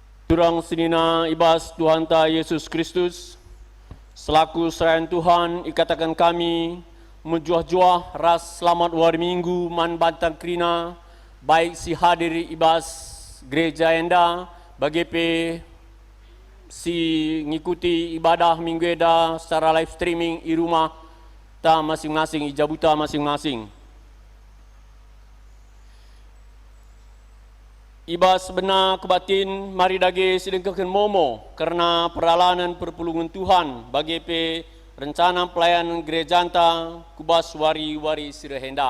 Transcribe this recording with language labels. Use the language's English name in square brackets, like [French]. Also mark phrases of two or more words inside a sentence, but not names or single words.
[Batak Karo] Turang senina ibas Tuhan ta Yesus Kristus, selaku serayan Tuhan ikatakan kami menjuah-juah ras selamat war minggu man bantang krina baik si hadir ibas gereja enda bagi pe si ngikuti ibadah minggu eda secara [English] live streaming [Indonesian] di rumah [Batak Karo] ta masing-masing, ijabuta masing-masing. Ibas benar kebatin mari dage sedengkakan momo karena peralanan perpulungan Tuhan bagi pe [Indonesian] rencana pelayanan gereja [Batak Karo] anta kubas wari-wari sirahenda.